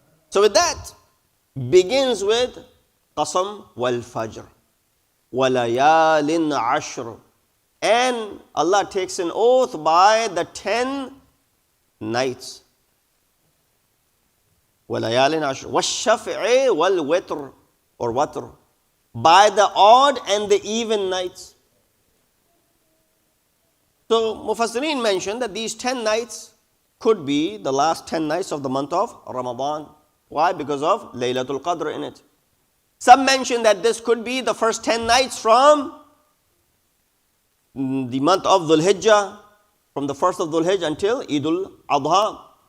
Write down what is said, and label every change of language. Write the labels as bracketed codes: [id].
[en] So with that, begins with [ar] Qasam wal Fajr. Walayalin Ashr. [en] And Allah takes an oath by the 10 nights. [ar] وَلَيَالٍ عَشْرٍ وَالشَّفْعِ وَالْوِتْرِ [en] or watr. By the odd and the even nights. So Mufassirin mentioned that these 10 nights could be the last 10 nights of the month of Ramadan. Why? Because of Laylatul Qadr in it. Some mention that this could be the first 10 nights from the month of Dhul Hijjah, from the 1st of Dhul Hijjah until Eidul Adha.